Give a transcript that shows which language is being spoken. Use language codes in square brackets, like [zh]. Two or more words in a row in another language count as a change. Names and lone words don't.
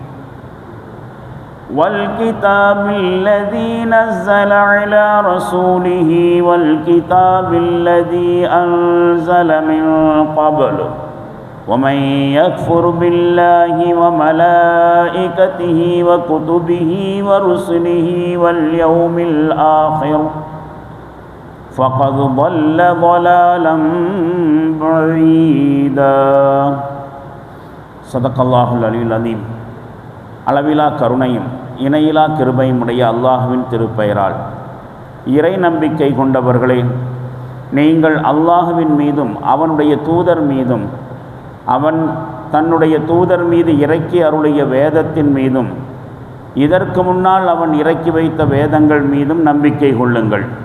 [ar] والكتاب الذي أنزل من قبل ومن يكفر بالله وملائكته وكتبه ورسله واليوم الآخر فقد ضل ضلالا بعيدا. صدق الله العلي العظيم. [ta] அளவிலா கருணையும் இணையிலா கிருபையும் உடைய அல்லாஹ்வின் திருப்பெயரால், இறை நம்பிக்கை கொண்டவர்களே, நீங்கள் அல்லாஹ்வின் மீதும் அவனுடைய தூதர் மீதும் அவன் தன்னுடைய தூதர் மீது இறக்கி அருளிய வேதத்தின் மீதும் இதற்கு முன்னால் அவன் இறக்கி வைத்த வேதங்கள் மீதும் நம்பிக்கை கொள்ளுங்கள்.